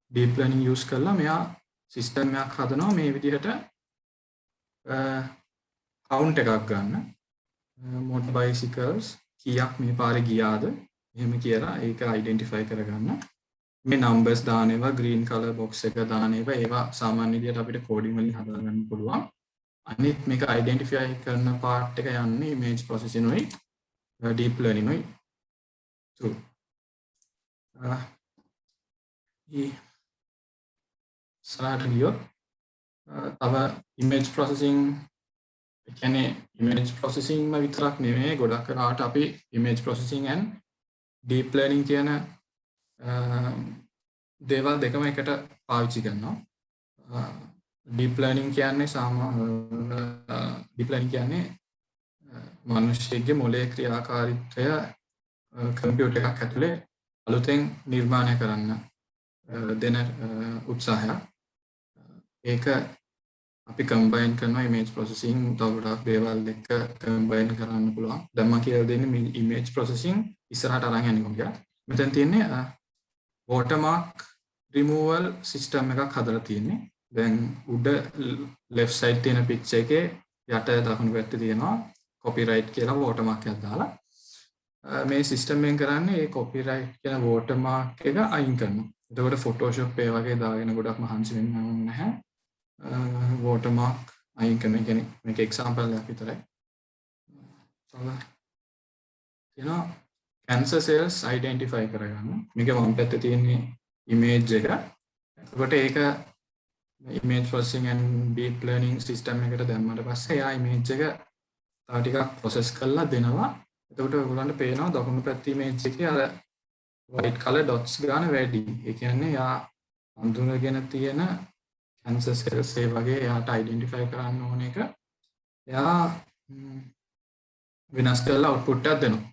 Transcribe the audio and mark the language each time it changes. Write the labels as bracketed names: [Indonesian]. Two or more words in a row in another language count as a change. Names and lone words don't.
[English] deep learning [Sinhala] use කරලා මෙයා system එකක් හදනවා මේ විදිහට count එකක් ගන්න [English] motor bicycles [Sinhala] කීයක් මේ පාරේ ගියාද එහෙම කියලා ඒක identify කරගන්න මේ numbers දාන ඒවා [English] green color box [Sinhala] එක දාන ඒවා සාමාන්‍ය විදිහට අපිට coding වලින් හදා ගන්න පුළුවන් අනිත් මේක identify කරන part එක යන්නේ [English] image processing [Sinhala] උයි [English] deep learning [Sinhala] උයි through සරලට ගියොත් තව [English] image processing [Sinhala] කියන්නේ [English] image processing [Sinhala] ම විතරක් නෙමෙයි ගොඩක් කරාට අපි [English] image processing and deep learning [Sinhala] කියන දේවල් දෙකම එකට පාවිච්චි කරනවා [English] deep learning [Sinhala] කියන්නේ මිනිස්සෙගේ මොලේ ක්‍රියාකාරීත්වය කම්පියුටර් එකක් ඇතුලේ අලුතෙන් නිර්මාණය කරන්න දෙන උත්සාහයක් ඒක අපි කම්බයින් කරනවා [English] image processing [Sinhala] තව ගොඩක් දේවල් එක්ක කම්බයින් කරන්න පුළුවන් දැන් මම කියලා දෙන්නේ මේ [English] image processing [Sinhala] ඉස්සරහට අරන් යන්නේ කොහොමද මෙතන තියෙන්නේ [English] watermark removal system [Sinhala] එකක් හදලා තියෙන්නේ දැන් උඩ [English] left side [Sinhala] තියෙන picture එකේ යට දකුණු පැත්තේ තියෙනවා copyright කියලා watermark එකක් දාලා මේ system එකෙන් කරන්නේ ඒ copyright කියන watermark එක අයින් කරනවා එතකොට Photoshop ඒ වගේ දාගෙන ගොඩක් මහන්සි වෙන්න ඕනේ නැහැ watermark අයින් කරන කියන්නේ මේක example එකක් විතරයි. තියෙනවා [English] cancer cells identify [Sinhala] කරගන්න. මේක වම් පැත්තේ තියෙන image එක. එතකොට ඒක [English] image processing and deep learning system [Sinhala] එකට දැම්මට පස්සේ එයා image එක තව ටිකක් process කරලා දෙනවා. එතකොට ඔයගොල්ලන්ට පේනවා දකුණු පැත්තේ image එකේ අර [English] white color dots [Sinhala] ගන්න වැඩි. ඒ කියන්නේ එයා අඳුනගෙන තියෙන [English] cancer cells [Sinhala] ඒ වගේ එයාට identify කරන්න ඕන එක එයා වෙනස් කරලා output එකක් දෙනවා.